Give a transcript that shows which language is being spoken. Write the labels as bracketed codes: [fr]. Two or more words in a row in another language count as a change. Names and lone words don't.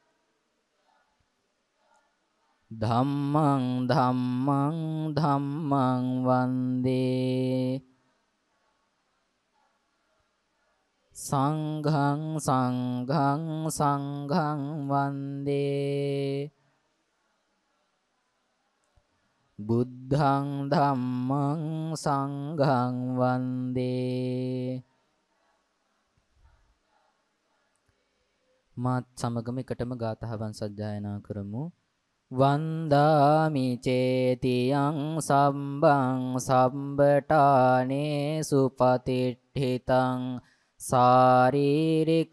[pi] ධම්මං ධම්මං ධම්මං වන්දේ සංඝං සංඝං සංඝං වන්දේ බුද්ධං ධම්මං සංඝං වන්දේ. [si] මාත් සමගම එකටම ගාථාවන් සජ්ජායනා කරමු. [pi] වන්දාමි චේතියං සම්බං සම්බටානේ සුපතිට්ඨිතං සාරීරික